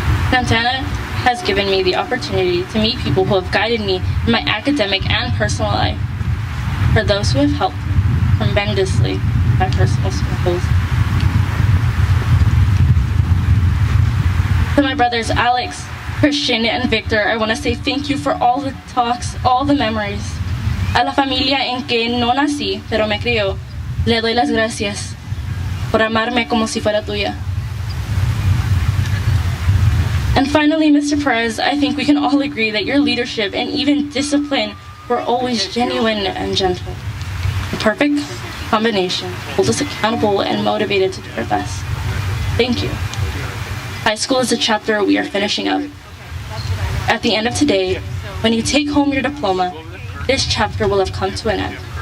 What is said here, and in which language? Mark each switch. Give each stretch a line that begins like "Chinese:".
English: Santana has given me the opportunity to meet people who have guided me in my academic and personal life. For those who have helped tremendously in my personal struggles. To my brothers Alex, Christian, and Victor, I want to say thank you for all the talks, all the memories.
Spanish: A la familia en que no nací, pero me crió, le doy las gracias por amarme como si fuera tuya.
English: And finally, Mr. Perez, I think we can all agree that your leadership and even discipline were always genuine and gentle. The perfect combination holds us accountable and motivated to do our best. Thank you. High school is a chapter we are finishing up. At the end of today, when you take home your diploma, this chapter will have come to an end.